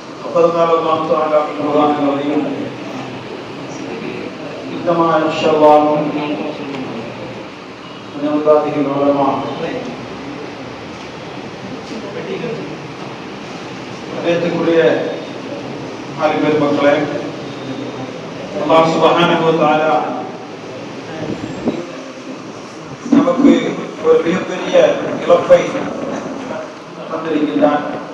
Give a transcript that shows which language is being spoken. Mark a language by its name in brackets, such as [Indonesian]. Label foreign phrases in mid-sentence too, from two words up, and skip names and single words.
[Arabic] وقد قال الله تعالى في القرآن العظيم إنما يخشى الله من عباده العلماء. [Tamil] அதேத்துக்குரிய ஆலிம் மக்களே, [Arabic] الله سبحانه وتعالى [Tamil] நமக்கு ஒரு மிகப்பெரிய இழப்பை தந்திருக்கின்றான்.